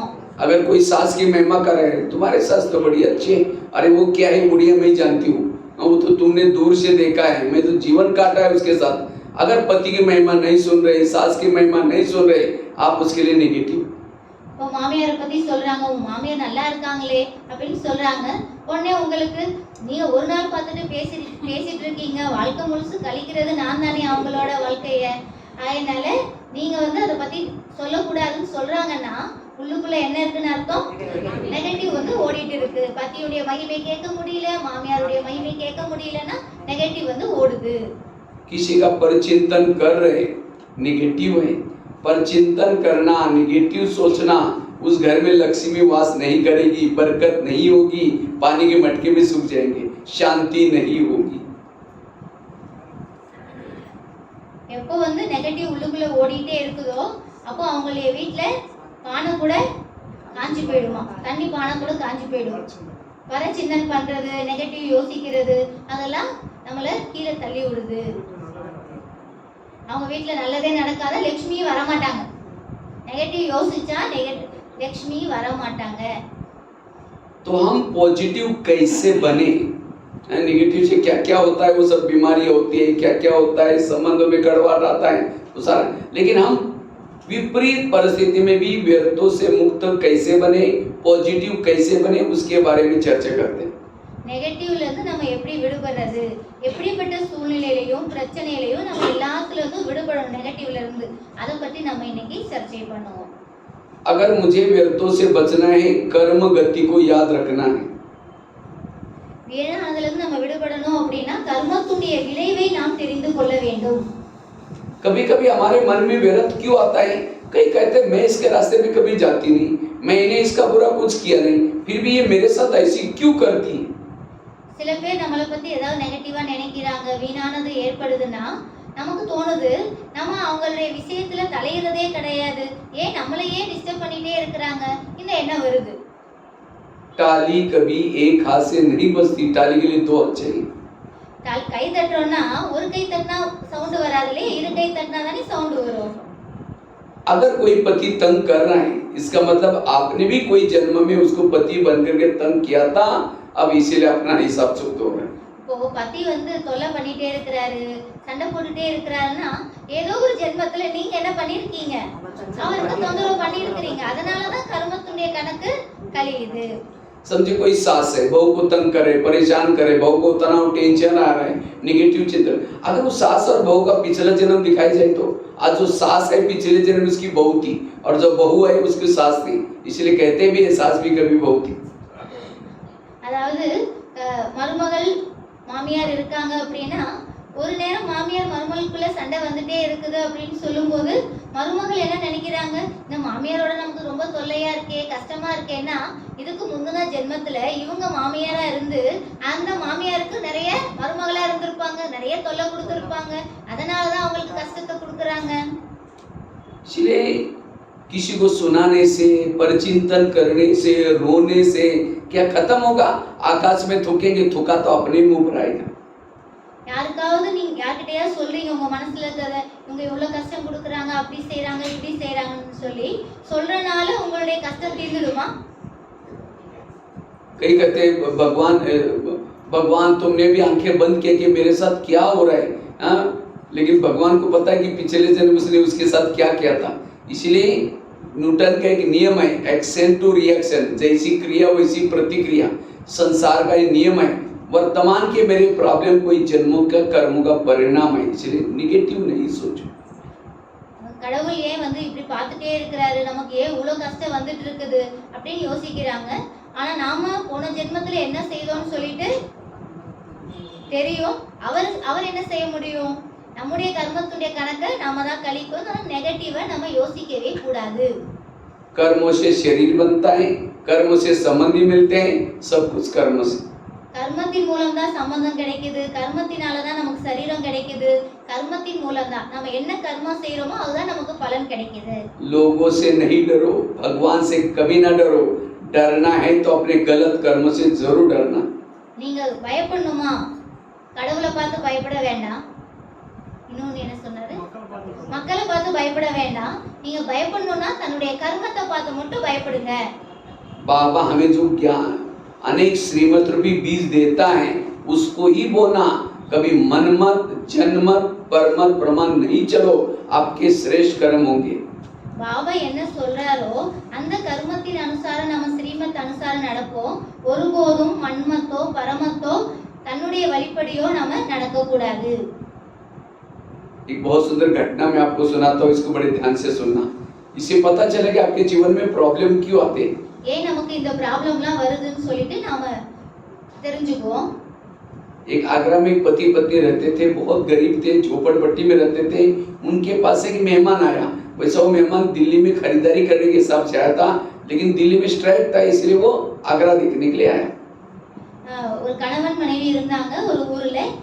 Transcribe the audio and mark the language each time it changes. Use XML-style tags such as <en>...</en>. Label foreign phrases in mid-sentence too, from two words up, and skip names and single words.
<hi>अगर कोई सास की महिमा कर रहे हैं, तुम्हारे सास तो बड़ी अच्छी है, अरे वो क्या है बुढ़िया मैं जानती हूँ, वो तो तुमने दूर से देखा है, मैं तो जीवन काटा है उसके साथ। अगर पति की महिमा नहीं सुन रहे, सास की महिमा नहीं सुन रहे, आप उसके लिए नेगेटिव।</hi> <ta>இப்போ மாமியாரை பத்தி சொல்றாங்க, உங்க மாமியார் நல்லா இருக்காங்களே அப்படின்னு சொல்றாங்க, உடனே உங்களுக்கு நீங்க ஒரு நாள் பார்த்துட்டு பேசிட்டு இருக்கீங்க, வாழ்க்கை முழுசு கழிக்கிறது நான் தானே அவங்களோட வாழ்க்கைய, அதனால நீங்க வந்து அதை பத்தி சொல்லக்கூடாதுன்னு சொல்றாங்கன்னா உள்ளுக்குள்ள என்ன இருக்குன்னு அர்த்தம், நெகட்டிவ் வந்து ஓடிட்டு இருக்கு. பத்தியுடைய மகிமை கேட்க முடியல, மாமியாருடைய மகிமை கேட்க முடியலன்னா நெகட்டிவ் வந்து ஓடுது.</ta> <hi>किसी का परिचिंतन कर रहे, निगेटिव है। परिचिंतन करना, निगेटिव सोचना, उस घर में लक्ष्मी वास नहीं करेगी, बरकत नहीं होगी, पानी के मटके भी सूख जाएंगे, शांति नहीं होगी।</hi> <ta>எப்போ வந்து நெகட்டிவ் உள்ளுக்குள்ள ஓடிட்டே இருக்குதோ அப்போ அவங்களுடைய வீட்டுல பானை கூட காஞ்சி போயிடுமா, தண்ணி பானை கூட காஞ்சி போயிடும். வர சின்னன் பண்றது, நெகட்டிவ் யோசிக்கிறது, அதெல்லாம் நம்மள கீழே தள்ளி விடுது. அவங்க வீட்டுல நல்லதே நடக்காத, லட்சுமி வரமாட்டாங்க. நெகட்டிவ் யோசிச்சா லட்சுமி வரமாட்டாங்க.</ta> <hi>तो हम पॉजिटिव कैसे बने? नेगेटिव से क्या क्या होता है, वो सब बीमारियां होती है, क्या क्या होता है, संबंधों में गड़बड़ आता है, तो सारा। लेकिन हम विपरीत परिस्थिति में भी व्यर्थों से मुक्त कैसे बने, पॉजिटिव कैसे बने, उसके बारे में चर्चा करते हैं।</hi> <ta>நெகட்டிவ்ல இருந்து நம்ம எப்படி விடுபடுறது, எப்படிப்பட்ட சூழ்நிலையிலையும் பிரச்சனையிலையும் நம்ம எல்லாத்துல இருந்தும் விடுபடணும் நெகட்டிவ்ல இருந்து, அதை பத்தி நம்ம இன்னைக்கு சர்ச்சை பண்ணுவோம்.</ta> <hi>अगर मुझे व्यर्थों से बचना है, कर्म गति को याद रखना है।</hi> <ta>அதுல இருந்து நம்ம விடுபடணும் அப்படின்னா கர்மத்துடைய விளைவை நாம் தெரிந்து கொள்ள வேண்டும்.</ta> <hi>कभी कभी हमारे मन में व्यर्थ क्यों आता है? कई कहते हैं मैं इसके रास्ते में कभी जाती नहीं, मैंने इसका बुरा कुछ किया नहीं, फिर भी ये मेरे साथ ऐसी क्यों करती है?</hi> <ta>சில பேர் நம்மளை பத்தி ஏதாவது நெகட்டிவா நினைக்கிறாங்க, வீணானது ஏற்படுதுன்னா நமக்கு தோணுது நம்ம அவங்களுடைய விஷயத்துல தலையிறதே கிடையாது, ஏன் நம்மளையே டிஸ்டர்ப் பண்ணிட்டே இருக்கிறாங்க, இந்த எண்ணம் வருது.</ta> <hi>टाली कभी एक हाथ से नहीं बजती, टाली के लिए दो हाथ चाहिए।</hi> <ta>கை தட்டுறோம்னா ஒரு கை தட்டினா சவுண்ட் வராதுலே, இரு கை தட்டினா தானே சவுண்ட் வரும்.</ta> <hi>अगर कोई पति तंग कर रहा है, इसका मतलब आपने भी कोई जन्म में उसको पति बन करके तंग किया था, अब इसीलिए अपना हिसाब चुकते हो रहे हैं।</hi> <ta>இப்போ பத்தி வந்து தொல்லை பண்ணிட்டே இருக்கிறாரு, சண்டை போட்டுட்டே இருக்கிறாருன்னா ஏதோ ஒரு ஜென்மத்துல நீங்க என்ன பண்ணிருக்கீங்க, அவருக்கு தொந்தரவு பண்ணி இருக்கிறீங்க, அதனாலதான் கர்மத்துடைய கணக்கு கழியுது.</ta> <hi>समझे कोई सास है, बहू को तंग करे, परेशान करे, बहू को तनाव, टेंशन आ रहा है, निगेटिव चिंतन, अगर वो सास और बहू का पिछला जन्म दिखाई जाए तो आज जो सास है पिछले जन्म उसकी बहू थी और जो बहू है उसकी सास थी, इसलिए कहते भी है सास भी कभी बहू थी।</hi> <ta>அதாவது மருமகள் மாமியார் இருக்காங்க அப்படின்னா ஒரு நேரம் மாமியார் மருமகளுக்குள்ள சண்டை வந்துட்டே இருக்குது அப்படின்னு சொல்லும்போது மருமகள் என்ன நினைக்கிறாங்க, இந்த மாமியாரோட நமக்கு ரொம்ப தொல்லையா இருக்கே, கஷ்டமா இருக்கேன்னா இதுக்கு முந்தின ஜென்மத்துல இவங்க மாமியாரா இருந்து அந்த மாமியாருக்கு நிறைய மருமகளா இருந்திருப்பாங்க, நிறைய தொல்லை கொடுத்திருப்பாங்க, அதனாலதான் அவங்களுக்கு கஷ்டத்தை கொடுக்குறாங்க.</ta> <hi>इसलिए किसी को सुनाने से, परचिंतन करने से, रोने से क्या खत्म होगा? आकाश में थूकेंगे, थूका तो अपने मुंह पर आएगा.</hi> <ta>யாருக்காவது நீங்க யார்கிட்டயாவது சொல்றீங்க உங்க மனசுல இருக்கிறத, இவங்க இவ்வளவு கஷ்டம் கொடுக்குறாங்க, அப்படி செய்யறாங்க, இப்படி செய்யறாங்கன்னு சொல்லி சொல்றனால உங்களுடைய கஷ்டம் தீர்ந்துடுமா?</ta> <hi>कई कहते हैं भगवान तुमने भी आंखें बंद किए कि मेरे साथ क्या हो रहा है, हाँ? लेकिन भगवान को पता है कि पिछले जन्म उसने उसके साथ क्या किया था. इसलिए न्यूटन का एक नियम है,</hi> <en>action to reaction,</en> <hi>जैसी क्रिया वैसी प्रतिक्रिया. संसार का ये नियम है. वर्तमान के मेरे प्रॉब्लम कोई जन्मों का कर्मों का परिणाम है. इसलिए निगेटिव नहीं सोचो.</hi> <ta>கடவுள் ஏன் வந்து இப்படி பார்த்துட்டே இருக்கிறாரு, நமக்கு ஏன் இவ்வளவு கஷ்டம் வந்துட்டு இருக்குது அப்படின்னு யோசிக்கிறாங்க. ஆனா நாம போன ஜென்மத்துல என்ன செய்தோம்னு சொல்லிட்டு தெரியும். அவர் என்ன செய்ய முடியும்? நம்முடைய கர்மத்துடைய கணக்கை நாம தான் கழிக்கணும். நெகட்டிவா நம்ம யோசிக்கவே கூடாது.</ta> <hi>कर्मों से शरीर बनता है, कर्मों से संबंधी मिलते हैं, सब कुछ कर्मों से.</hi> <ta>கர்மத்தின் மூலம் தான் சம்பந்தம் கிடைக்குது, கர்மத்தினால தான் நமக்கு சரீரம் கிடைக்குது, கர்மத்தின் மூலம் தான் நம்ம என்ன கர்மம் செய்யறோமோ அதுதான் நமக்கு பலன் கிடைக்குது.</ta> <hi>लोगों से नहीं डरो, भगवान से कभी ना डरो. डरना है तो अपने गलत कर्मों से जरूर डरना.</hi> <ta>நீங்க பயப்படணுமா? கடவுளை பார்த்து பயப்பட வேண்டாம். இன்னொன்னு என்ன சொன்னாரு? மக்களை பார்த்து பயப்பட வேண்டாம். நீங்க பயப்படணும்னா தன்னுடைய கர்மத்தை பார்த்து மட்டும் பயப்படுங்க.</ta> <hi>बाबा हमें जो ज्ञान अनेक श्रीमत रूपी बीज देता है उसको ही बोना. कभी मनमत, जनमत, परमत प्रमाण नहीं चलो, आपके श्रेष्ठ कर्म होंगे.</hi> <ta>பாபா என்ன சொல்றாரோ அந்த கர்மத்தின் அனுசாரம் நம்ம ஸ்ரீமத் அனுசாரம் நடப்போம். ஒருபோதும் மன்மத்தோ பரமத்தோ தன்னுடைய வழிப்படியோ நம்ம நடக்க கூடாது.</ta> <hi>एक बहुत सुंदर घटना मैं आपको सुनाता हूँ, इसको बड़े ध्यान से सुनना. इससे पता चलेगा आपके जीवन में प्रॉब्लम क्यों आते हैं.</hi> <ta>ஏன் நமக்கு இந்த ப்ராப்ளம்லாம் வருதுன்னு சொல்லிட்டு நாம தெரிஞ்சுக்குவோம்.</ta> <hi>एक आगरा में एक पति पत्नी रहते थे, बहुत गरीब थे, झोपड़पट्टी में रहते थे. उनके पास एक मेहमान आया. वैसा वो मेहमान दिल्ली में खरीदारी करने के हिसाब से आया था, लेकिन दिल्ली में स्ट्राइक था, इसलिए वो आगरा देखने के लिए आया.</hi> <ta>ஒரு கணவன் மனைவி இருந்தாங்க ஒரு ஊர்ல.</ta>